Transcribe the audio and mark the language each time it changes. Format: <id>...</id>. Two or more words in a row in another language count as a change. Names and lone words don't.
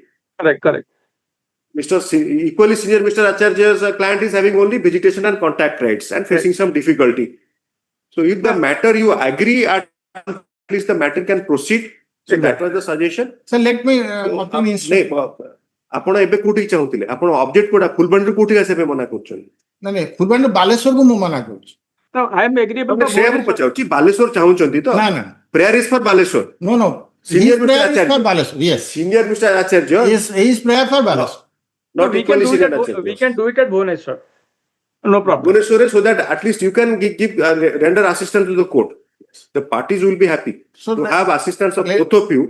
<en>Correct. Equally senior Mr. Acharya's client is having only visitation and contact rights and facing some difficulty. So if the matter you agree, at least the matter can proceed. So that was the suggestion. So let me obtain instruction.</en> <or>ଆପଣ ଏବେ କୋଉଠି ଚାହୁଁଥିଲେ ଆପଣ ଅବଜେକ୍ଟ କୋଉଟା ଫୁଲବାଣୀରୁ କୋଉଠି ଆସିବେ ମନା କରୁଛନ୍ତି ନାଇଁ ଫୁଲବାଣୀରୁ ବାଲେଶ୍ୱରକୁ ମୁଁ ମନା କରୁଛି</or> <en>No, I am agreeable to</en> <or>ସେଇଆ ମୁଁ ପଚାରୁଛି ବାଲେଶ୍ୱର ଚାହୁଁଛନ୍ତି ତ ନା ନା</or> <en>prayer is for ବାଲେଶ୍ୱର no senior his Mr. prayer is Acharya for Baleswar, yes senior Mr. Acharya his prayer for Baleswar. not we can equally do it senior at, Acharya we can do it at Bhubaneswar. No problem. Bhubaneswar, so that at least you can give render assistance to the court. The parties will be happy to have assistance of both of you.</en>